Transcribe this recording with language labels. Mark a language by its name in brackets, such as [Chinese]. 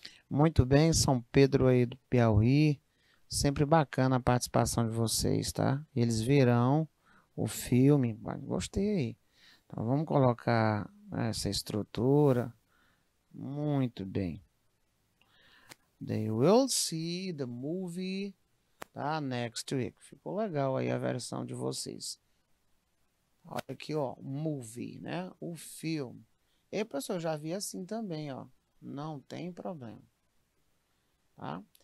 [Portuguese] Muito bem, São Pedro aí do Piauí. Sempre bacana a participação de vocês, tá? Eles verão o filme. Gostei aí. Então vamos colocar essa estrutura. Muito bem. [English] They will see the movie, tá? Next week. [Portuguese] Ficou legal aí a versão de vocês. Olha aqui, ó, movie, né? O filme. E, pessoal, eu já vi assim também, ó. Não tem problema. Tá?